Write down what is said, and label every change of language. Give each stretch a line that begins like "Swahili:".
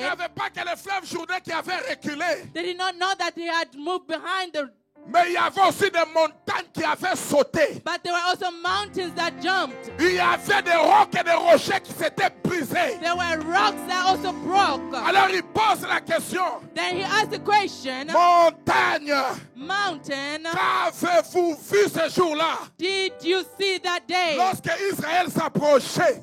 French: n'avait pas que le fleuve Jourdain qui avait reculé.
English: They did not know that he had moved behind the.
French: Mais il y avait aussi des montagnes qui avaient sauté.
English: But there were also mountains that jumped.
French: Il y avait des rocs et des rochers qui s'étaient brisés.
English: There were rocks that also broke.
French: Alors il pose la question.
English: Then he asked the question.
French: Montagne,
English: Mountain,
French: qu'avez-vous vu ce jour-là?
English: did you see that day?
French: Lorsque Israël s'approchait,